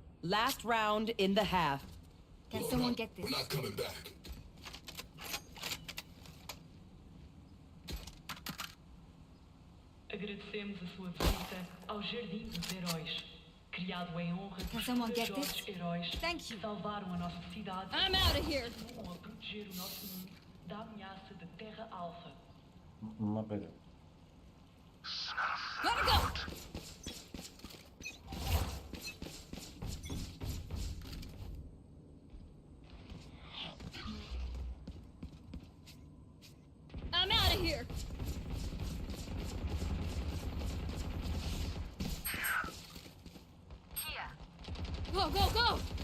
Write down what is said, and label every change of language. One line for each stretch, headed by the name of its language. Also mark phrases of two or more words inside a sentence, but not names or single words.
English: Last round in the half. Can someone get this? We're not coming back.
Portuguese: Agradecemos a sua visita ao Jardim dos Heróis, criado em honra dos corajosos heróis que salvaram a nossa cidade e continuam a proteger o nosso mundo da ameaça da Terra Alfa.
Arabic: ما بدأ.
English: Gotta go! I'm out of here! Go, go, go!